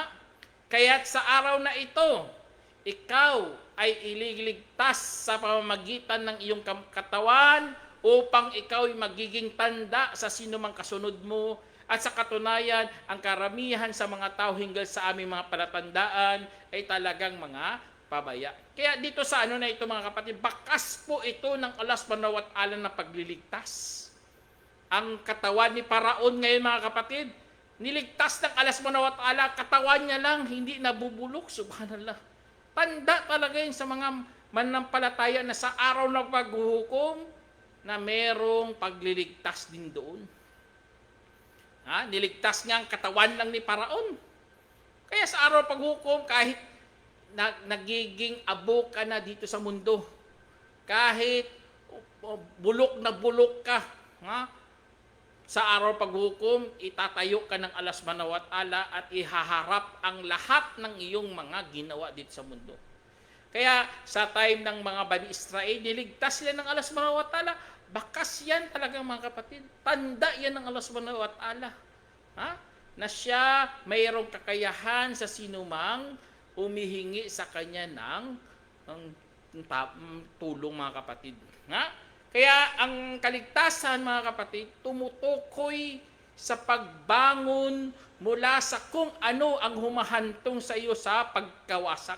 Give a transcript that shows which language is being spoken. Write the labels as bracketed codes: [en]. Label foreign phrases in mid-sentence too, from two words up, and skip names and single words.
[tl] Kaya't sa araw na ito, ikaw ay ililigtas sa pamamagitan ng iyong katawan upang ikaw ay magiging tanda sa sinumang kasunod mo. At sa katunayan, ang karamihan sa mga tao hinggil sa aming mga palatandaan ay talagang mga pabaya. Kaya dito sa na ito mga kapatid, bakas po ito ng Allah [ar] سبحانه وتعالى [tl] na pagliligtas. Ang katawan ni Paraon ngayon mga kapatid, niligtas ng Allah [ar] سبحانه وتعالى, [tl] katawan niya lang, hindi nabubulok, subhanallah. Tanda talaga yun sa mga manampalataya na sa araw ng paghuhukom na merong pagliligtas din doon. Niligtas niya ang katawan lang ni Paraon. Kaya sa araw ng paghukom, kahit nagiging abo ka na dito sa mundo, kahit bulok na bulok ka, sa araw paghukom, itatayo ka ng Allah [ar] سبحانه وتعالى [tl] at ihaharap ang lahat ng iyong mga ginawa dito sa mundo. Kaya sa time ng mga Bani Israel, niligtas sila ng Allah [ar] سبحانه وتعالى. [tl] Bakas yan talagang mga kapatid. Tanda yan ng Allah [ar] سبحانه وتعالى. [tl] Na siya mayroong kakayahan sa sinumang humihingi sa kanya ng tulong mga kapatid. Kaya ang kaligtasan mga kapatid, tumutukoy sa pagbangon mula sa kung ano ang humahantong sa iyo sa pagkawasak.